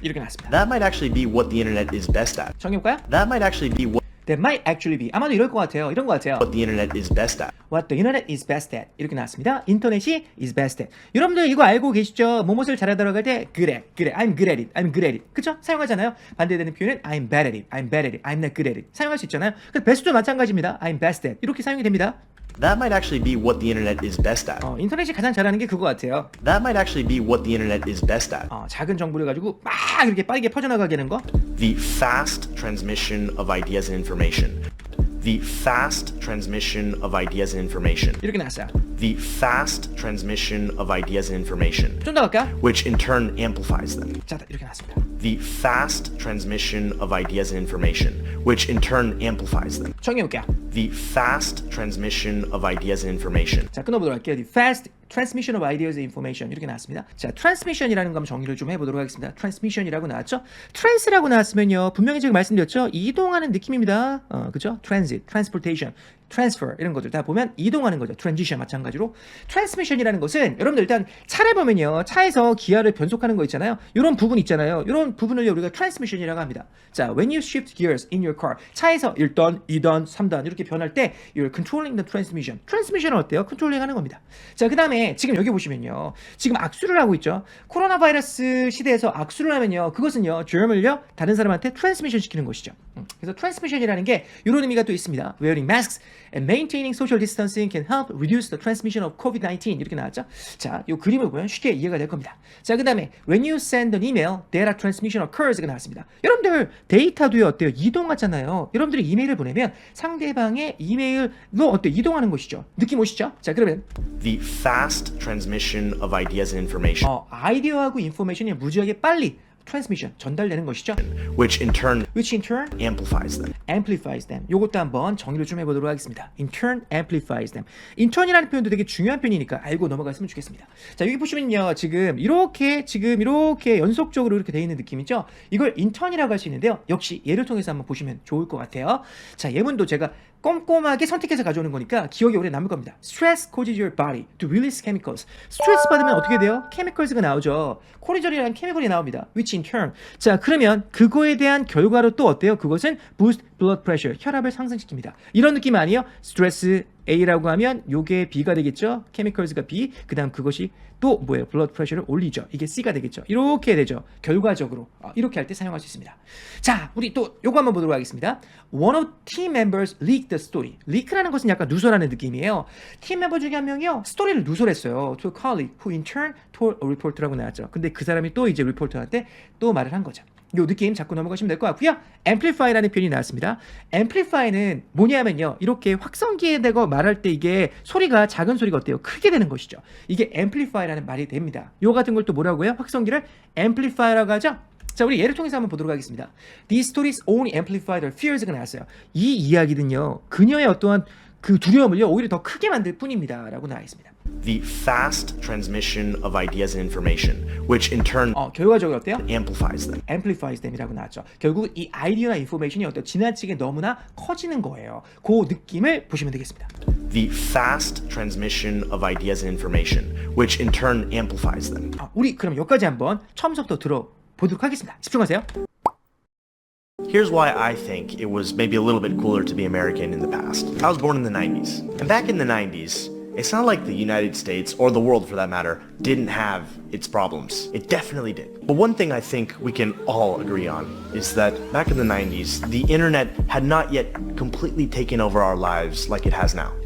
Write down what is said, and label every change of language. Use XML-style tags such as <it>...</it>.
<ko>이렇게 나왔습니다.</ko> <en>That might actually be what the internet is best at.</en> <ko>정해볼까요?</ko> <en>That might actually be That might actually be.</en> <ko>아마도 이럴 것 같아요. 이런 것 같아요.</ko> <en>what the internet is best at. What the internet is best at.</en> <ko>이렇게 나왔습니다.</ko> <en>인터넷이 is best at.</en> <ko>여러분들 이거 알고 계시죠? 뭐뭇을 잘하더라고 할 때 그래.</ko> <en>I'm good at it. I'm good at it.</en> <ko>그쵸? 사용하잖아요. 반대되는 표현은</ko> <en>I'm bad at it. I'm bad at it. I'm not good at it.</en> <ko>사용할 수 있잖아요. 그래서 베스트도 마찬가지입니다.</ko> <en>I'm best at.</en> <ko>이렇게 사용이 됩니다.</ko> <en>That might actually be what the internet is best at.</en> <ko>인터넷이 가장 잘하는 게 그거 같아요.</ko> <en>That might actually be what the internet is best at.</en> <ko>작은 정보를 가지고 막 이렇게 빠르게 퍼져나가게 하는 거.</ko> <en>The fast transmission of ideas and information. The fast transmission of ideas and information.</en> <ko>이렇게 나왔어요.</ko> <en>The fast transmission of ideas and information,</en> <ko>좀 더 갈까요?</ko> <en>which in turn amplifies them.</en> <ko>자, 이렇게 나왔습니다.</ko> <en>The fast transmission of ideas and information, which in turn amplifies them.</en> <ko>정해볼게요.</ko> <en>The fast transmission of ideas and information.</en> <ko>자, 끊어보도록 할게요.</ko> <en>The fast transmission of ideas and information</en> <ko>이렇게 나왔습니다. 자, transmission이라는 거 정리를 좀 해보도록 하겠습니다. transmission이라고 나왔죠? trans라고 나왔으면요, 분명히 지금 말씀드렸죠? 이동하는 느낌입니다. 그죠? transit, transportation. transfer 이런 것들 다 보면 이동하는 거죠. transition 마찬가지로. transmission이라는 것은 여러분들 일단 차를 보면요. 차에서 기아를 변속하는 거 있잖아요. 이런 부분 있잖아요. 이런 부분을 우리가 transmission이라고 합니다. 자,</ko> <en>when you shift gears in your car.</en> <ko>차에서 1단, 2단, 3단 이렇게 변할 때</ko> <en>you're controlling the transmission.</en> <ko>transmission은 어때요? 컨트롤링 하는 겁니다. 자, 그다음에 지금 여기 보시면요. 지금 악수를 하고 있죠. 코로나 바이러스 시대에서 악수를 하면요. 그것은요. germ을요. 다른 사람한테 transmission 시키는 것이죠. 그래서 transmission이라는 게 이런 의미가 또 있습니다.</ko> <en>Wearing masks and maintaining social distancing can help reduce the transmission of COVID-19</en> <ko>이렇게 나왔죠. 자, 이 그림을 보면 쉽게 이해가 될 겁니다.</ko> <en>자, 그 다음에 when you send an email, data transmission occurs가</en> <ko>나왔습니다. 여러분들 데이터도요 어때요? 이동하잖아요. 여러분들이 이메일을 보내면 상대방의 이메일로 어때요? 이동하는 것이죠. 느낌 오시죠? 자, 그러면</ko> <en>The fast transmission of ideas and information,</en> <ko>아이디어하고 인포메이션이 무지하게 빨리 transmission 전달되는 것이죠.</ko> <en>which in turn amplifies them. amplifies them.</en> <ko>요것도 한번 정리를 좀 해보도록 하겠습니다.</ko> <en>in turn amplifies them.</en> <ko>in turn이라는 표현도 되게 중요한 표현이니까 알고 넘어갔으면 좋겠습니다. 자, 여기 보시면요. 지금 이렇게 연속적으로 이렇게 되어 있는 느낌이죠. 이걸 in turn이라고 할 수 있는데요. 역시 예를 통해서 한번 보시면 좋을 것 같아요. 자, 예문도 제가 꼼꼼하게 선택해서 가져오는 거니까 기억이 오래 남을 겁니다.</ko> <en>Stress causes your body to release chemicals.</en> <ko>스트레스 받으면 어떻게 돼요? chemicals가 나오죠. 코리졸이라는 케미컬이 나옵니다.</ko> <en>Which in turn.</en> <ko>자, 그러면 그거에 대한 결과로 또 어때요? 그것은</ko> <en>boost blood pressure.</en> <ko>혈압을 상승시킵니다. 이런 느낌 아니에요? 스트레스 A라고 하면 요게 B가 되겠죠. chemicals가 B. 그다음 그것이 또 뭐예요? blood pressure를 올리죠. 이게 C가 되겠죠. 이렇게 되죠. 결과적으로 이렇게 할 때 사용할 수 있습니다. 자, 우리 또 요거 한번 보도록 하겠습니다.</ko> <en>One of team members leaked the story.</en> <ko>leak라는 것은 약간 누설하는 느낌이에요. 팀 멤버 중에 한 명이요. 스토리를 누설했어요.</ko> <en>To a colleague who in turn told a reporter라고</en> <ko>나왔죠. 근데 그 사람이 또 이제 리포터한테 또 말을 한 거죠. 요 느낌 잡고 넘어가시면 될 것 같고요. amplify라는 표현이 나왔습니다. amplify는 뭐냐면요. 이렇게 확성기에 대고 말할 때 이게 소리가 작은 소리가 어때요? 크게 되는 것이죠. 이게 amplify라는 말이 됩니다. 요 같은 걸 또 뭐라고 해요? 확성기를 amplify라고 하죠. 자, 우리 예를 통해서 한번 보도록 하겠습니다.</ko> <en>These stories only amplify their fears가</en> <ko>나왔어요. 이 이야기는요. 그녀의 어떠한 그 두려움을요. 오히려 더 크게 만들 뿐입니다. 라고 나와 있습니다.</ko> <en>The fast transmission of ideas and information, which in turn</en> <ko>결과적으로 어때요?</ko> <en>amplifies them. amplifies them</en> <ko>이라고 나왔죠. 결국 이 아이디어나 인포메이션이 어때요? 지나치게 너무나 커지는 거예요. 그 느낌을 보시면 되겠습니다.</ko> <en>The fast transmission of ideas and information, which in turn amplifies them.</en> <ko>우리 그럼 여기까지 한번 처음부터 들어보도록 하겠습니다. 집중하세요.</ko> <en>Here's why I think it was maybe a little bit cooler to be American in the past. I was born in the 90s. And back in the 90s, it's not like the United States, or the world for that matter, didn't have its problems. It definitely did. But one thing I think we can all agree on is that back in the 90s, the internet had not yet completely taken over our lives like it has now.</en>